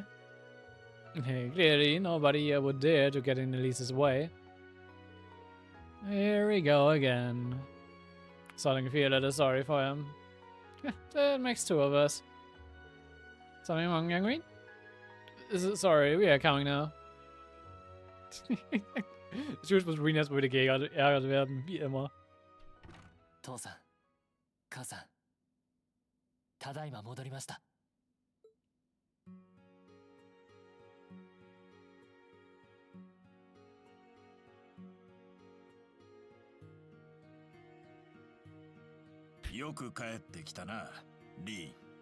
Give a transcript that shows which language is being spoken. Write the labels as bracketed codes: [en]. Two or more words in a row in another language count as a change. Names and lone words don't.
[en] Clearly, nobody here would dare to get in Elise's way. Here we go again. Starting to feel a little sorry for him. That makes two of us. Something wrong, young Green? Sorry, we are coming now. [de] Jules muss Reen erstmal wieder geärgert werden, wie immer. [ja] 父さん、母さん、ただいま戻りました。よく帰ってきたな、リーン。